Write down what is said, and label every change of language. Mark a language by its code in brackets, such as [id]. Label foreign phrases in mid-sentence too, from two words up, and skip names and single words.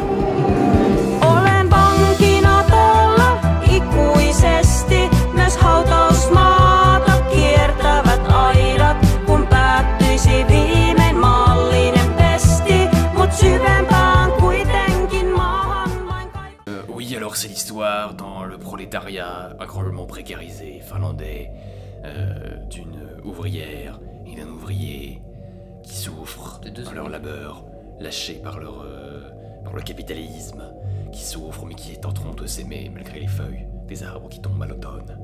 [fi] Olen vankina tuolla ikuisesti. Myös hautausmaata kiertävät aidat. Kun päättyisi viimein maallinen pesti. Mut syvempään kuitenkin maahan vain [fr] Oui, alors c'est l'histoire dans le prolétariat incroyablement précarisé finlandais d'une ouvrière et d'un ouvrier qui souffrent dans leur labeur, lâchés par le capitalisme, qui souffrent mais qui tenteront de s'aimer malgré les feuilles des arbres qui tombent à l'automne.